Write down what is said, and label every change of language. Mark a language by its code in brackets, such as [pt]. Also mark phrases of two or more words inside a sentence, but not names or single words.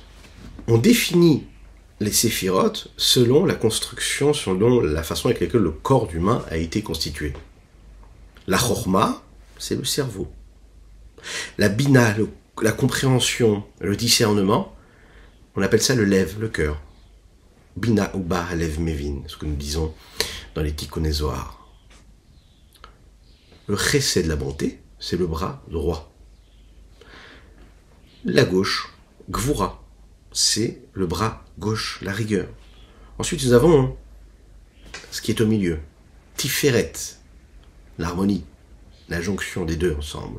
[fr] On définit les séphirotes selon la construction, selon la façon avec laquelle le corps humain a été constitué. La chorma, c'est le cerveau. La bina, la compréhension, le discernement, on appelle ça le lev, le cœur. [he] בינה ובה לב מבין, [fr] ce que nous disons dans les Tikkun Zohar. Le chesed de la bonté, c'est le bras droit. La gauche, gvura, c'est le bras gauche, la rigueur. Ensuite, nous avons ce qui est au milieu, tiferet, l'harmonie, la jonction des deux ensemble.